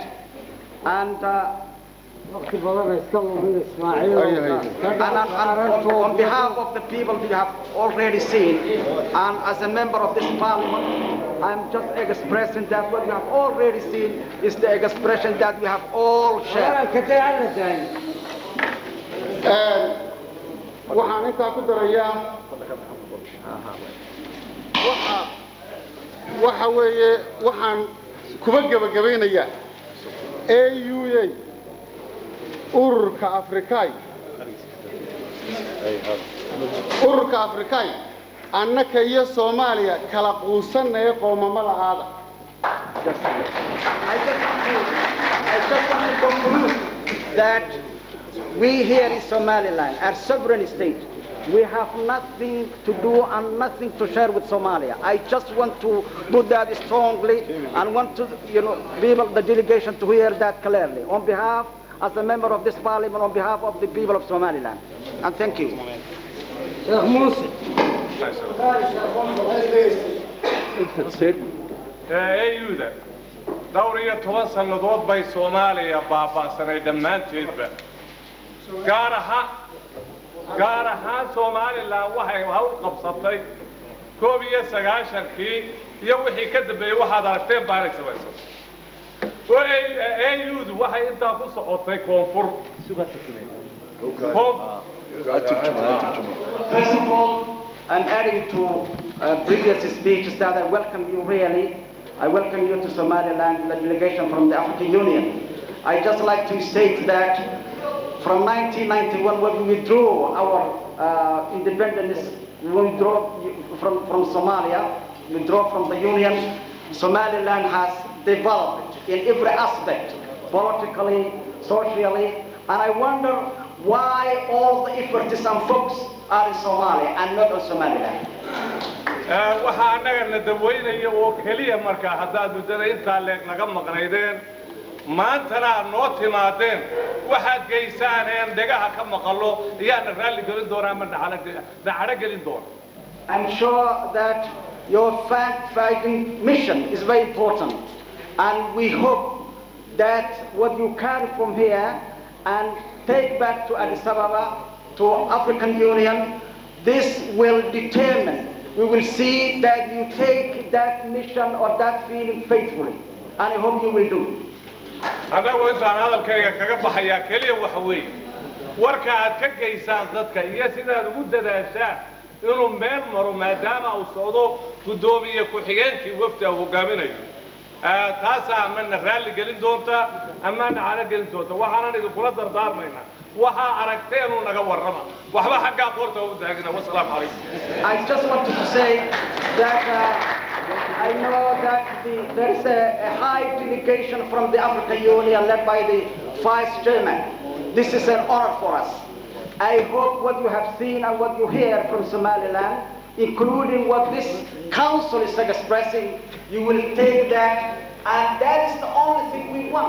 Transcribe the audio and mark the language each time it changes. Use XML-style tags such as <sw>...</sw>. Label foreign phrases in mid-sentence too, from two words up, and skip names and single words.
<en>And on behalf of the people you have already seen, and as a member of this parliament, I'm just expressing that what you have already seen is the expression that we have all shared.</en> <so>waxaan intaa ku darayaa waxa weeye waxaan kuba gabagabeynayaa AUA ururka Afrikaay annaka iyo Soomaaliya kala quusanay qoomamada aada.</so> <en>I just want to conclude that we here in Somaliland, our sovereign state, we have nothing to do and nothing to share with Somalia. I just want to put that strongly and want to, people, the delegation to hear that clearly. On behalf, as a member of this parliament, on behalf of the people of Somaliland. And thank you.</en> <so>AUda dhowr iyo 10 sannadood bay Soomaaliya baabaasanay dhammaanteedba gaar ahaan Somaliland waxay hawl qabsatay 1990kii iyo wixii ka dambeeyay waxaad aragteen baarig samaysan AUdu waxay intaa ku socotay koonfur</so> <en>First of all, I'm adding to previous speeches that I welcome you really. I welcome you to Somaliland, the delegation from the African Union. I just like to state that from 1991, when we withdrew our independence, we withdrew from Somalia, withdraw from the Union, Somaliland has developed in every aspect, politically, socially, and I wonder why all the efforts and focus are in Somalia and not on Somaliland.</en> <so>waxaa anaga la daweynayo oo kaliya markaa haddaad muddada intaa leeg naga maqnaydeen maantana noo timaadeen waxaad geysaaneen dhegaha ka maqallo iyaana raalli gelin doonaa ama dhacdo gelin doona.</so> <en>I'm sure that your fact-finding mission is very important, and we hope that what you carry from here and take back to Addis Ababa, to African Union, this will determine, we will see that you take that mission or that feeling faithfully, and I hope you will do.</en> <so>anagu intaan hadalkayga kaga baxayaa kaliya waxa weeye warka aad ka geysaan dadka iyo sidaad ugu dadaashaan inuu meel maro maadaama uu socdo gudoomiye ku-xigeenkii wafdiga hogaaminayo taasaa amana raalli gelin doonta amana cala gelin doonta waxaanan idinkula dardaarmaynaa waxaa aragteenu naga warrama waxba xaggaa qoorta u taagina</so> <ar>والسلام عليكم.</ar> <en>I just wanted to say that I know that there is a high delegation from the African Union led by the Vice Chairman. This is an honor for us. I hope what you have seen and what you hear from Somaliland, including what this council is expressing, you will take that, and that is the only thing we want.</en>